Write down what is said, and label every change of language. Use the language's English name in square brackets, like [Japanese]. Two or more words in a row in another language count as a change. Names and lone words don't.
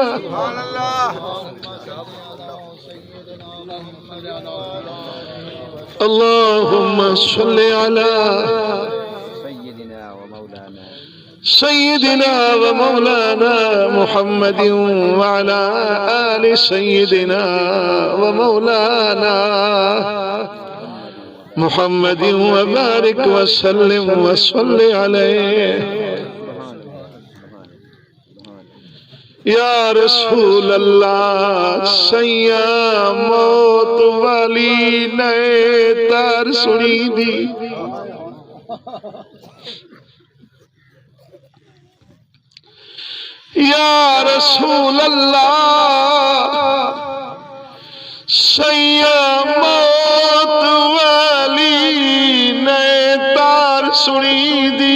[Arabic] اللهم صل على سيدنا ومولانا محمد وعلى آل سيدنا ومولانا محمد وبارك وسلم وصل عليه. یا رسول اللہ [Punjabi] سیاں موت والی نئے تار سنی دی. [Arabic] یا رسول اللہ [Punjabi] سیاں موت والی نئے تار سنی دی.